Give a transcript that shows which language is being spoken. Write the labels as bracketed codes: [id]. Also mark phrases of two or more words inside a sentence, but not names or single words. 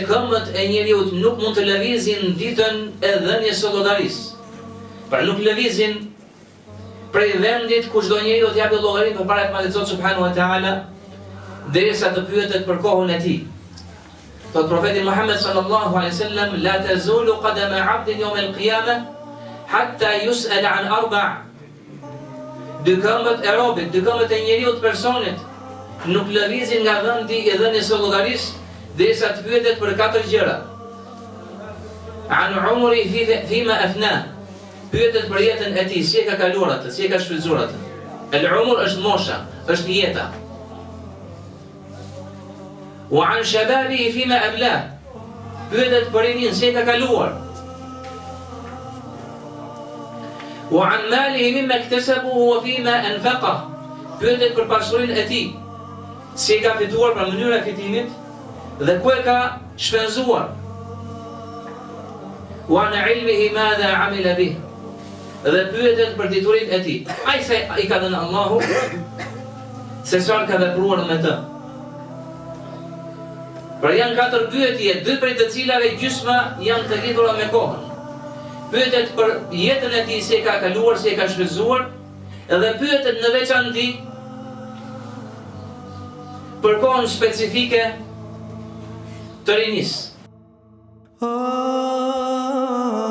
[sq] këmbët e njeriut nuk mund të lëvizin ditën e dhënies së llogarisë. Pra nuk lëvizin prej vendit ku çdo njeriu të japë llogarinë përpara të Zotit [ar] سبحانه وتعالى [sq] derisa të pyetet për kohën e tij. Thot profeti Muhammed [ar] صلى الله عليه وسلم: لا تزول قدما عبد يوم القيامة حتى يسأل عن أربع'. [sq] Dy këmbët e robit, dy këmbët e njeriu të personit nuk lëvizin nga vendi i dhënies së llogarisë derisa të pyetet për 4 gjëra. [ar] عن عمره فيما أفنى. [sq] Pyetet për jetën e tij, si e ka kaluar atë, si e ka shfrytzuar atë. El-umr është mosha, është jeta. [ar] وعن شبابه فيما أبلى. [sq] Pyetet për rinin, si e ka kaluar. [ar] وعن ماله مما اكتسبه وفيما أنفق. [sq] Pyetet për pasurinë e tij, si e ka fituar, për mënyrën e fitimit dhe ku e ka shpenzuar. [ar] وعن علمه ماذا عمل به. [sq] Dhe pyetet për diturinë e tij. Ai se i ka dhënë Allahu, se çfarë ka vepruar me të. Pra janë 4 pyetje, 2 prej të cilave gjysma janë të lidhura me kohën. Pyetet për jetën e tij, si e ka kaluar, si e ka shfrytzuar, dhe pyetet në veçantë për kohën specifike të rinisë.